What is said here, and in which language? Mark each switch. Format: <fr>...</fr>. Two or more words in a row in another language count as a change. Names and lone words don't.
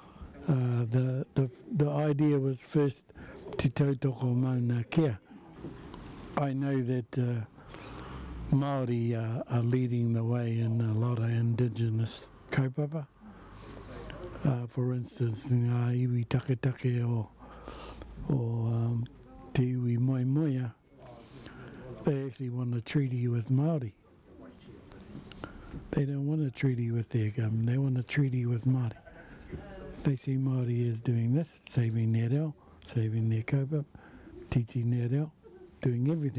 <en>The idea was first to tautoko Mauna Kea. I know that Māori are leading the way in a lot of indigenous kaupapa. For instance,</en> <mi>ngā iwi taketake o te iwi moemoea,</mi> <en>they actually want a treaty with Māori. They don't want a treaty with their government, they want a treaty with Māori. They see Māori as doing this, saving their reo, saving their kaupapa, teaching their reo, doing everything.</en>